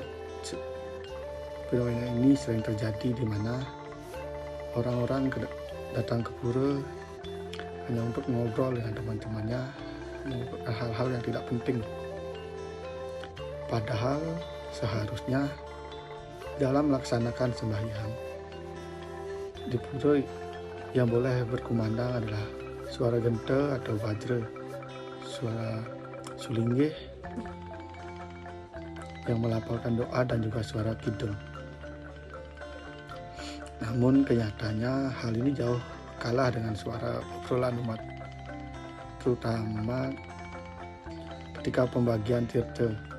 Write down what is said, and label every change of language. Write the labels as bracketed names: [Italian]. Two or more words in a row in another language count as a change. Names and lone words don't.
[Indonesian] Fenomena ini sering terjadi di mana orang-orang datang ke pura hanya untuk ngobrol dengan teman-temannya, mengumpulkan hal-hal yang tidak penting. Padahal seharusnya dalam melaksanakan sembahyang di pura yang boleh berkumandang adalah suara genta atau bajra, suara sulinggih yang melafalkan doa, dan juga suara kidung. Namun kenyataannya hal ini jauh kalah dengan suara obrolan umat, terutama ketika pembagian tirta.